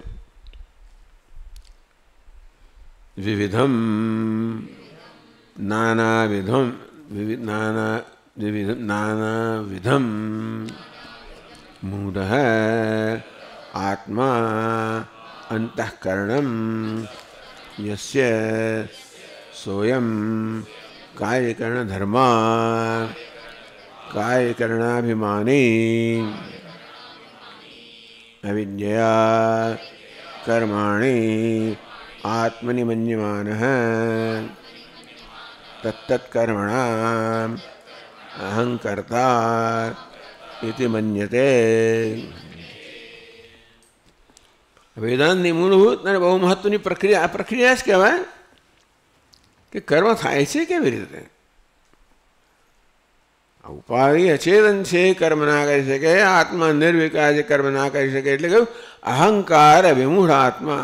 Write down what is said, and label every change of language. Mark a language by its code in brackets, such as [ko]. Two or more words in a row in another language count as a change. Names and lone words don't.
[sa] विविधम् नानाविधम्, नानाविधम् मूढ आत्मा अन्तःकरणम् यस्य सोऽयम् कार्यकरण धर्मा कार्यकरणाभिमानी अविद्या कर्माणि आत्मनि मन्यमानः तत्तत्कर्मणाम् अहंकर्ता इति मन्यते. [gu] વેદાંતની મૂળભૂત અને બહુ મહત્વની પ્રક્રિયા, આ પ્રક્રિયા જ કહેવાય કે કર્મ થાય છે કેવી રીતે. ઉપાધિ અચેતન છે, કર્મ ના કરી શકે. આત્મા નિર્વિકાર છે, કર્મ ના કરી શકે. એટલે કહ્યું [sa] अहंकार विमूढ आत्मा.